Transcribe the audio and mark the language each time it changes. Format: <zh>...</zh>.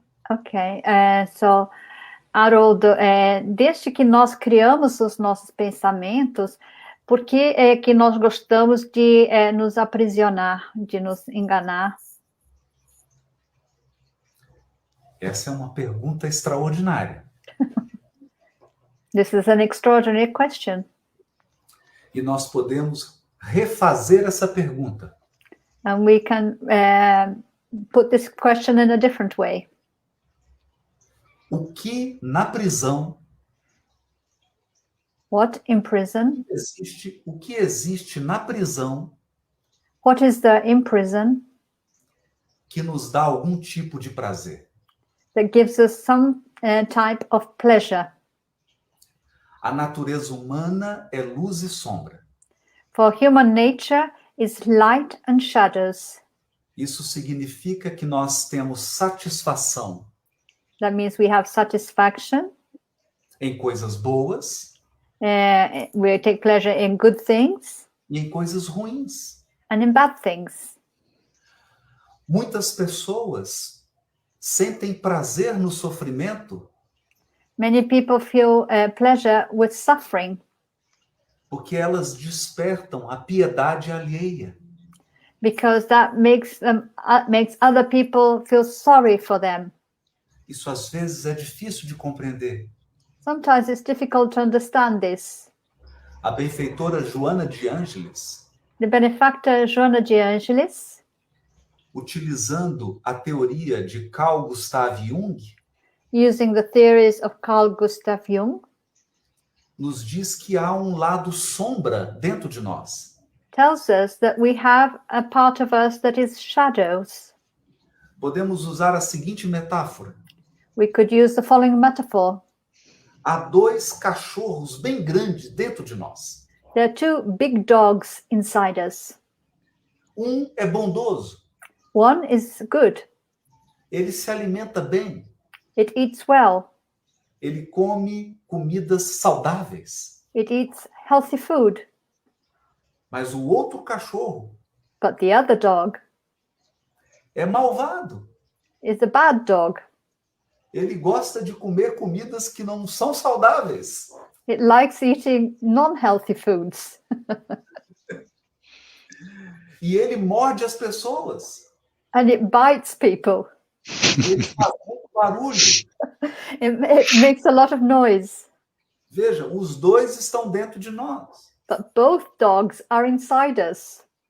<en>Ok, so</en> <pt>Haroldo, desde que nós criamos os nossos pensamentos, por que é que nós gostamos de nos aprisionar, de nos enganar? Essa é uma pergunta extraordinária.</pt> <en>This is an extraordinary question.</en> <pt>E nós podemos refazer essa pergunta.</pt> <en>And we can put this question in a different way.</en> <pt>O que na prisão</pt> <en>What in prison?</en> <pt>o que existe na prisão</pt> <en>What is there in prison</en> <pt>que nos dá algum tipo de prazer?</pt> <en>that gives us some type of pleasure?</en> <pt>A natureza humana é luz e sombra.</pt> <en>For human nature is light and shadows.</en> <pt>Isso significa que nós temos satisfação</pt> <en>That means we have satisfaction.</en> <pt>em coisas boas</pt> <en>We take pleasure in good things</en> <pt>e em coisas ruins.</pt> <en>and in bad things.</en> <pt>Muitas pessoas sentem prazer no sofrimento</pt> <en>Many people feel pleasure with suffering</en> <pt>porque elas despertam a piedade alheia.</pt> <en>because that makes other people feel sorry for them.</en> <pt>Isso às vezes é difícil de compreender.</pt> <en>Sometimes it's difficult to understand this.</en> <pt>A benfeitora Joana de Ângeles,</pt> <en>The benefactor Joana de Angelis,</en> <pt>utilizando a teoria de Carl Gustav Jung,</pt> <en>using the theories of Carl Gustav Jung,</en> <pt>nos diz que há um lado sombra dentro de nós.</pt> <en>tells us that we have a part of us that is shadows.</en> <pt>Podemos usar a seguinte metáfora.</pt> <en>We could use the following metaphor.</en> <pt>Há dois cachorros bem grandes dentro de nós.</pt> <en>There are two big dogs inside us.</en> <pt>Um é bondoso.</pt> <en>One is good.</en> <pt>Ele se alimenta bem.</pt> <en>It eats well.</en> <pt>Ele come comidas saudáveis.</pt> <en>It eats healthy food.</en> <pt>Mas o outro cachorro</pt> <en>But the other dog</en> <pt>é malvado.</pt> <en>is a bad dog.</en> <pt>Ele gosta de comer comidas que não são saudáveis.</pt> <en>It likes eating non-healthy foods.</en> <pt>E ele morde as pessoas.</pt> <en>and it bites people.</en> <pt>E ele faz muito barulho.</pt> <en>It makes a lot of noise.</en> <pt>Veja, os dois estão dentro de nós.</pt> <en>But both dogs are inside us.</en>